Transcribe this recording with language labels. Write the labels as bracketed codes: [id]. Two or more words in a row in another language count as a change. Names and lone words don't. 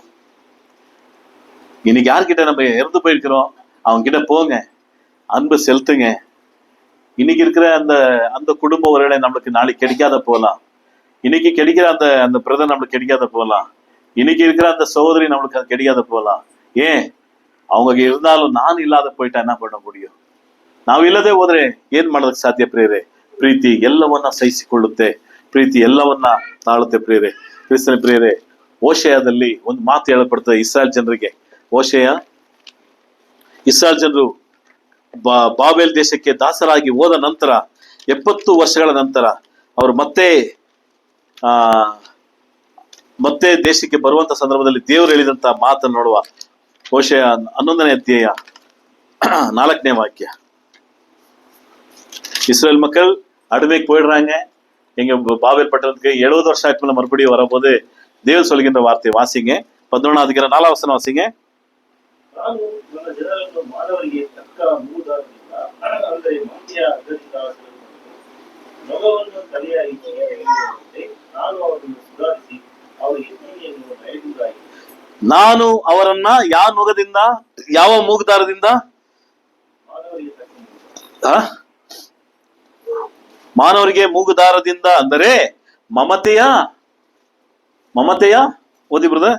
[ta] இன்னைக்கு யார்கிட்ட நம்ம இறந்து போயிருக்கிறோம், அவங்க கிட்ட போங்க, அன்பு செலுத்துங்க. இன்னைக்கு இருக்கிற அந்த அந்த குடும்ப ஒருவேளை நம்மளுக்கு நாளைக்கு கிடைக்காத போகலாம். இன்னைக்கு கிடைக்கிற அந்த அந்த பிரதர் நம்மளுக்கு கிடைக்காத போகலாம். இன்னைக்கு இருக்கிற அந்த சகோதரி நம்மளுக்கு அது கிடைக்காத போகலாம். ஏன், அவங்க இருந்தாலும் நான் ಇಲ್ಲದೆ போயிட்டா என்ன பண்ண முடியும்? [kn] ನಾವು ಇಲ್ಲದೆ ಹೋದ್ರೆ ಏನ್ ಮಾಡೋದಕ್ಕೆ ಸಾಧ್ಯ ಪ್ರಿಯರೇ? ಪ್ರೀತಿ ಎಲ್ಲವನ್ನ ಸಹಿಸಿಕೊಳ್ಳುತ್ತೆ, ಪ್ರೀತಿ ಎಲ್ಲವನ್ನ ತಾಳುತ್ತೆ ಪ್ರಿಯರೇ. ಕ್ರಿಸ್ತನ ಪ್ರಿಯರೇ, ಓಶಯದಲ್ಲಿ ಒಂದು ಮಾತು ಹೇಳಲ್ಪಡ್ತದೆ ಇಸ್ರಾಯೇಲ್ ಜನರಿಗೆ. ಇಸ್ರಾಯೇಲ್ ಜನರು ಬಾಬೆಲ್ ದೇಶಕ್ಕೆ ದಾಸರಾಗಿ ಹೋದ ನಂತರ 70 ವರ್ಷಗಳ ನಂತರ ಅವರು ಮತ್ತೆ ದೇಶಕ್ಕೆ ಬರುವಂತ ಸಂದರ್ಭದಲ್ಲಿ ದೇವರು ಹೇಳಿದಂತ ಮಾತನ್ನು ನೋಡುವ. ಓಶಯ 11ನೇ ಅಧ್ಯಾಯ 4ನೇ ವಾಕ್ಯ. [ta] இஸ்ரேல் மக்கள் அடிமைக்கு போயிடுறாங்க. எங்க பாபேல் பட்டணத்துக்கு 70 வருஷம் ஆட்கள் மறுபடியும் வரும்போது தேவன் சொல்கின்ற வார்த்தை வாசிங்க. 11வது அதிகாரம் 4வது வசனம் வாசிங்க. [kn] ನಾನು ಅವರನ್ನ ಯಾವ ನೊಗದಿಂದ, ಯಾವ ಮೂಗುದಾರದಿಂದ, ಮಾನವರಿಗೆ ಮೂಗುದಾರದಿಂದ ಅಂದರೆ ಮಮತೆಯ ಓದಿ ಬ್ರದರ್.